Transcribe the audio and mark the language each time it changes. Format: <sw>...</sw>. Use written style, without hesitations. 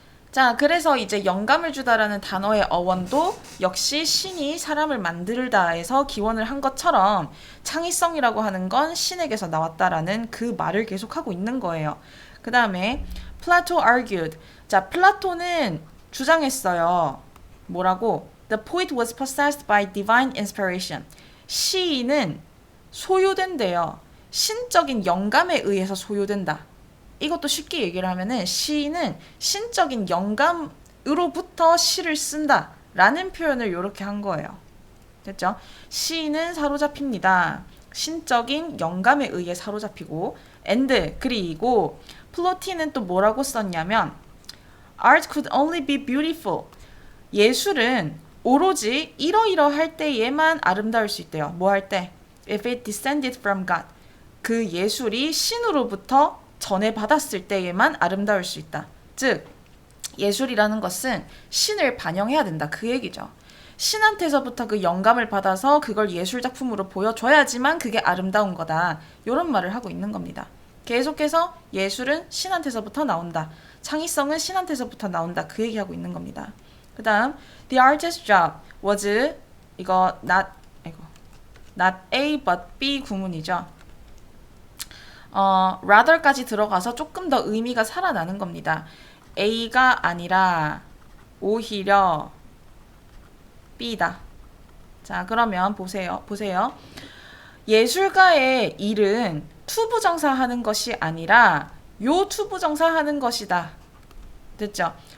<ko>자, 그래서 이제 영감을 주다라는 단어의 어원도 역시 신이 사람을 만들다에서 기원을 한 것처럼 창의성이라고 하는 건 신에게서 나왔다라는 그 말을 계속하고 있는 거예요. 그 다음에</ko> <en>Plato argued.</en> <ko>자, 플라톤은 주장했어요. 뭐라고?</ko> <en>The poet was possessed by divine inspiration.</en> <ko>시인은 소유된대요. 신적인 영감에 의해서 소유된다. 이것도 쉽게 얘기를 하면은 시인은 신적인 영감에 으로부터 시를 쓴다 라는 표현을 이렇게 한 거예요. 됐죠? 시는 사로잡힙니다. 신적인 영감에 의해 사로잡히고 and 그리고 플로티는 또 뭐라고 썼냐면</ko> <en>Art could only be beautiful.</en> <ko>예술은 오로지 이러이러할 때에만 아름다울 수 있대요. 뭐 할 때?</ko> <en>If it descended from God.</en> <ko>그 예술이 신으로부터 전해받았을 때에만 아름다울 수 있다. 즉 예술이라는 것은 신을 반영해야 된다. 그 얘기죠. 신한테서부터 그 영감을 받아서 그걸 예술작품으로 보여줘야지만 그게 아름다운 거다. 이런 말을 하고 있는 겁니다. 계속해서 예술은 신한테서부터 나온다. 창의성은 신한테서부터 나온다. 그 얘기하고 있는 겁니다. 그 다음</ko> <en>The artist's job was</en> <ko>이거</ko> <en>not A but B</en> <ko>구문이죠. rather까지 들어가서 조금 더 의미가 살아나는 겁니다. A가 아니라 오히려 B다. 자, 그러면 보세요. 예술가의 일은 투부정사하는 것이 아니라 요 투부정사하는 것이다. 됐죠?</ko>